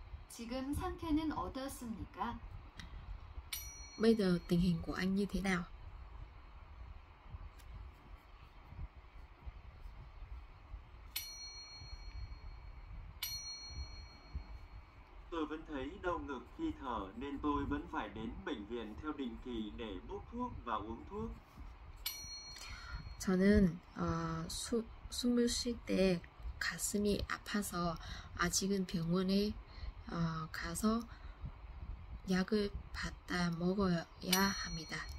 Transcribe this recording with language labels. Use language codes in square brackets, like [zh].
[ko] 지금 상태는 어떻습니까? [vi] Bây giờ tình hình của anh như thế nào? Tôi vẫn thấy đau ngực khi thở nên tôi vẫn phải đến bệnh viện theo định kỳ để bốc thuốc và uống thuốc. [ko] 저는 숨을 쉴 때 가슴이 아파서 아직은 병원에 가서 약을 받아 먹어야 합니다.